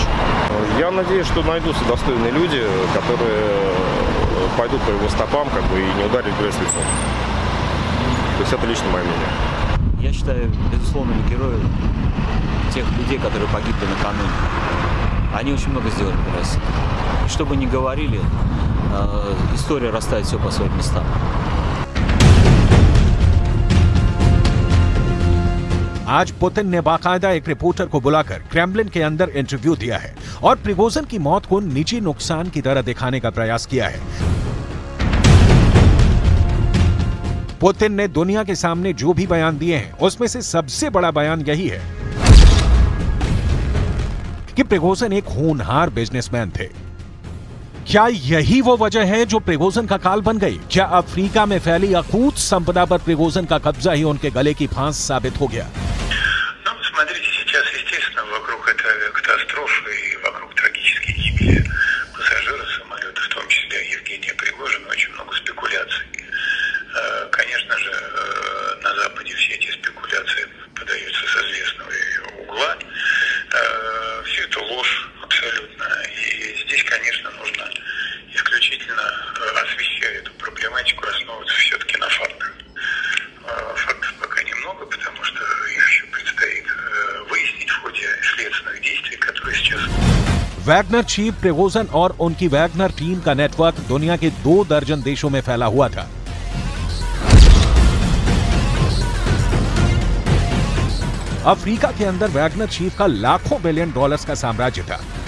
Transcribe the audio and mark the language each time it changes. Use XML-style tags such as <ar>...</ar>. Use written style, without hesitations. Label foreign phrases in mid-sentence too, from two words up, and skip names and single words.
<ru>Я надеюсь, что найдутся достойные люди, которые пойдут по его стопам, и не ударят грязь лицом. То есть это лично мое мнение. Я считаю, безусловными героями тех людей, которые погибли накануне. Они очень много сделали для России. Что бы ни говорили, история расставит все по своим местам.</ru> <hi>आज पुतिन ने बाकायदा एक रिपोर्टर को बुलाकर क्रेमलिन के अंदर इंटरव्यू दिया है और प्रिगोजिन की मौत को निजी नुकसान की तरह दिखाने का प्रयास किया है। पुतिन ने दुनिया के सामने जो भी बयान दिए हैं उसमें से सबसे बड़ा बयान यही है कि प्रिगोजिन एक होनहार बिजनेसमैन थे। क्या यही वो वजह है जो प्रिगोजिन का काल बन गई? क्या अफ्रीका में फैली अकूत संपदा पर प्रिगोजिन का कब्जा ही उनके गले की फांस साबित हो गया?</hi> <ru>Смотрите, сейчас, естественно, вокруг этой катастрофы и вокруг трагической гибели пассажира самолета, в том числе Евгения Пригожина, очень много спекуляций. Конечно же, на Западе все эти спекуляции подаются с известного угла. Все это ложь абсолютно. И здесь, конечно, нужно исключительно освещая эту проблематику, основываться все-таки на фактах. Фактов пока немного, потому что их еще предстоит выяснить в ходе следственных действий, которые сейчас...</ru> <hi>वैगनर चीफ प्रिगोजिन और उनकी वैगनर टीम का नेटवर्क दुनिया के 2 दर्जन देशों में फैला हुआ था। अफ्रीका के अंदर वैगनर चीफ का लाखों</hi> <en>billion dollars</en> <hi>का साम्राज्य था।</hi>